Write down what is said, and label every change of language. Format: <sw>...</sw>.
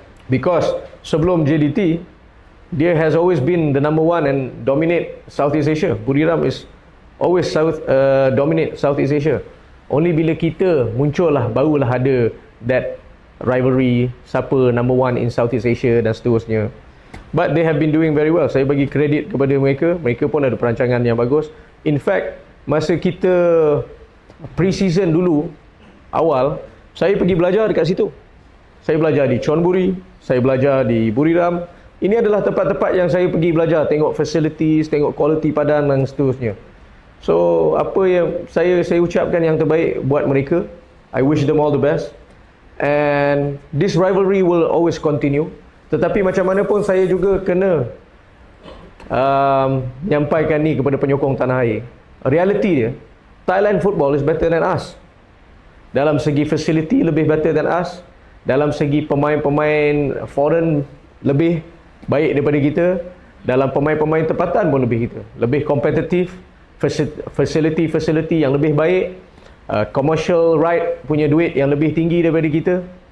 <en>Because</en> <ms>sebelum JDT, dia</ms> <en>has always been the number one and dominate Southeast Asia. Buriram is always dominate Southeast Asia.</en> <ms>Only bila kita muncul lah, barulah ada</ms> <en>that rivalry,</en> <ms>siapa</ms> <en>number one in Southeast Asia</en> <ms>dan seterusnya.</ms> <en>But they have been doing very well.</en> <ms>Saya bagi kredit kepada mereka. Mereka pun ada perancangan yang bagus.</ms> <en>In fact,</en> <ms>masa kita pre-season dulu, awal, saya pergi belajar dekat situ. Saya belajar di Chonburi, saya belajar di Buriram. Ini adalah tempat-tempat yang saya pergi belajar, tengok facilities, tengok quality padang dan seterusnya. So, apa yang saya ucapkan yang terbaik buat mereka.</ms> <en>I wish them all the best. And this rivalry will always continue.</en> <ms>Tetapi macam mana pun saya juga kena menyampaikan ni kepada penyokong tanah air.</ms> <en>Reality</en> <ms>dia,</ms> <en>Thailand football is better than us.</en> <ms>Dalam segi</ms> <en>facility</en> <ms>lebih</ms> <en>better than us.</en> <ms>Dalam segi pemain-pemain foreign lebih baik daripada kita. Dalam pemain-pemain tempatan pun lebih kita. Lebih kompetitif. Facility yang lebih baik. Commercial right punya duit yang lebih tinggi daripada kita.</ms>